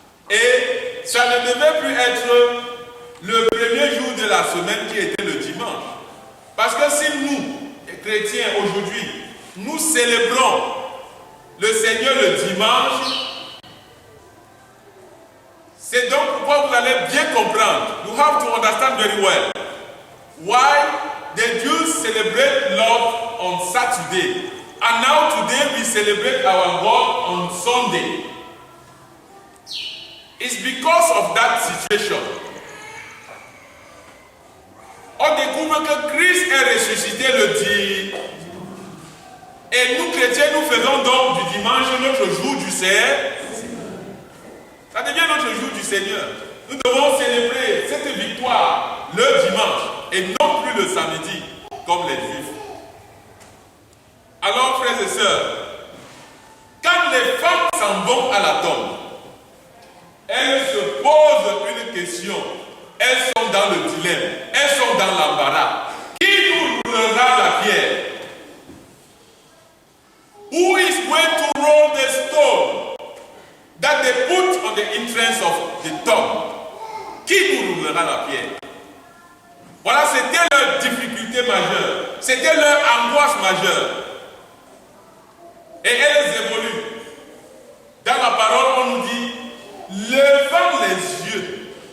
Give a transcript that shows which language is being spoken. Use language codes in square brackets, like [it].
[fr] Et ça ne devait plus être le premier jour de la semaine qui était le dimanche. Parce que si nous, les chrétiens, aujourd'hui, nous célébrons le Seigneur le dimanche, c'est donc pourquoi vous allez bien comprendre. [en] You have to understand very well why the Jews celebrate Lord on Saturday. And now today we celebrate our God on Sunday. It's because of that situation. [fr] On découvre que Christ est ressuscité le dimanche. Et nous chrétiens, nous faisons donc du dimanche notre jour du Seigneur. Ça devient notre jour du Seigneur. Nous devons célébrer cette victoire le dimanche et non plus le samedi comme les Juifs. Alors, frères et sœurs, quand les femmes s'en vont à la tombe, elles se posent une question. Elles sont dans le dilemme. Elles sont dans l'embarras. Qui nous roulera la pierre? [en] Who is going to roll the stone that they put on the entrance of the tomb? [fr] Qui nous roulera la pierre? Voilà, c'était leur difficulté majeure. C'était leur angoisse majeure. Et elles évoluent. Dans la parole, on nous dit, levant les yeux.